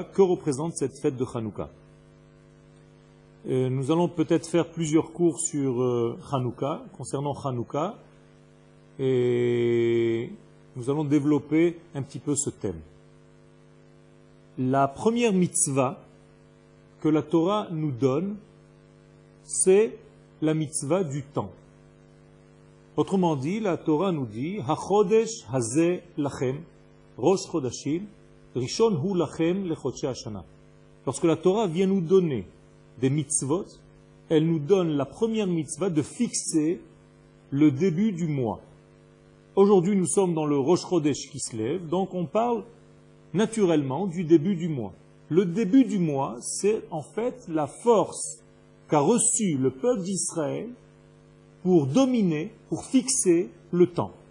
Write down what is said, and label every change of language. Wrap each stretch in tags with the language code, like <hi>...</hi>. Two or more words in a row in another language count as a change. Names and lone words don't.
<fr>Que représente cette fête de Hanouka? Nous allons peut-être faire plusieurs cours sur Hanouka, concernant Hanouka, et nous allons développer un petit peu ce thème. La première mitzvah que la Torah nous donne, c'est la mitzvah du temps. Autrement dit, la Torah nous dit</fr> <he>החדש הזה לכם ראש חדשים ראשון הוא לכם לחדשי השנה.</he> <fr>Lorsque la Torah vient nous donner des mitzvot, elle nous donne la première mitzvah de fixer le début du mois. Aujourd'hui, nous sommes dans le</fr> <he>ראש חודש</he> <fr>qui se lève, donc on parle naturellement du début du mois. Le début du mois, c'est en fait la force qu'a reçue le peuple d'Israël pour dominer, pour fixer le temps.</fr>